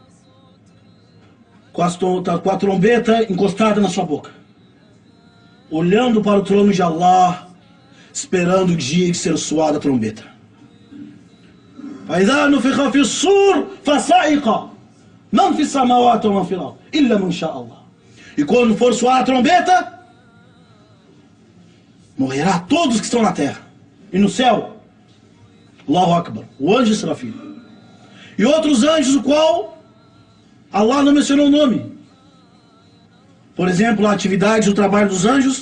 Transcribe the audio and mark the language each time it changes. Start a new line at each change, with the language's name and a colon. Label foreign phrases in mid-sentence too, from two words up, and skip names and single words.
Portuguese: com a trombeta encostada na sua boca, olhando para o trono de Allah, esperando o dia de ser soada a trombeta.
Arabic: فإذا نفخ في الصور فصعق من في السماوات ومن في الأرض إلا من شاء الله.
Portuguese: E quando for soar a trombeta, morrerá todos que estão na terra e no céu.
Arabic: الله أكبر,
Portuguese: o anjo Israfil. E outros anjos, o qual Allah não mencionou o nome. Por exemplo, a atividade do trabalho dos anjos.